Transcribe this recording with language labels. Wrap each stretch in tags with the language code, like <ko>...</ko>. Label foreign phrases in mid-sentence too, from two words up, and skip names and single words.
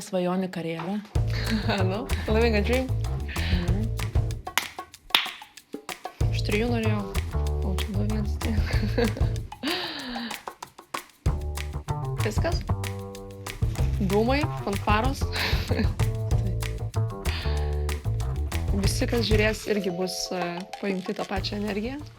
<lt>svajonių karjerą? Nu,</lt> <en>living a dream.</en> <lt>Aš 3 norėjau. O čia 2-1. Viskas? Dūmai, fanfaros. Visi, kas žiūrės, irgi bus pajungti tą pačią energiją.</lt>